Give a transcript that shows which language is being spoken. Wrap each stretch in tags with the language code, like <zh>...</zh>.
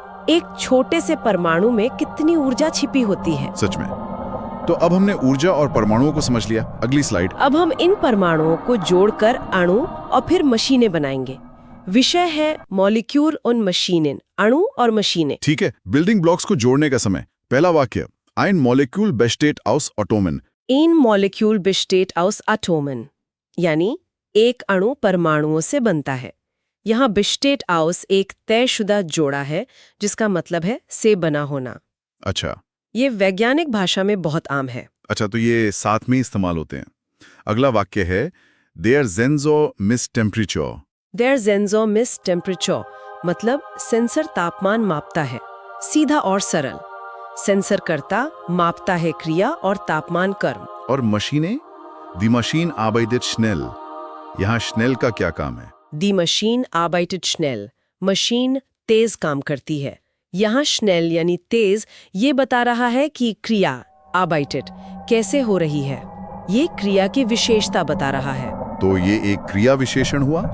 <hi>एक छोटे से परमाणु में कितनी ऊर्जा छिपी होती है। सच में। तो अब हमने ऊर्जा और परमाणुओं को समझ लिया। अगली स्लाइड। अब हम इन परमाणुओं को जोड़कर अणु और फिर मशीनें बनाएंगे। विषय है मॉलिक्यूल और मशीनें, अणु और मशीनें। ठीक है, बिल्डिंग ब्लॉक्स को जोड़ने का समय। पहला वाक्य,</hi> <de>ein Molekül besteht aus Atomen। ein Molekül besteht aus Atomen,</de> <hi>यानी एक अणु परमाणुओं से बनता है। यहाँ besteht aus एक तयशुदा जोड़ा है जिसका मतलब है से बना होना। अच्छा। ये वैज्ञानिक भाषा में बहुत आम है। अच्छा, तो ये साथ में इस्तेमाल होते हैं। अगला वाक्य है</hi> <de>their Sensor misst Temperature। their Sensor misst Temperature</de> <hi>मतलब सेंसर तापमान मापता है। सीधा और सरल, सेंसर करता मापता है क्रिया और तापमान कर्म। और मशीनें,</hi> <de>die Maschine arbeitet schnell।</de> <hi>यहाँ schnell का क्या काम है?</hi> <de>die Maschine arbeitet schnell,</de> <hi>machine तेज काम करती है। यहाँ schnell यानी तेज ये बता रहा है कि क्रिया arbeitet कैसे हो रही है। ये क्रिया की विशेषता बता रहा है। तो ये एक क्रिया विशेषण हुआ?</hi>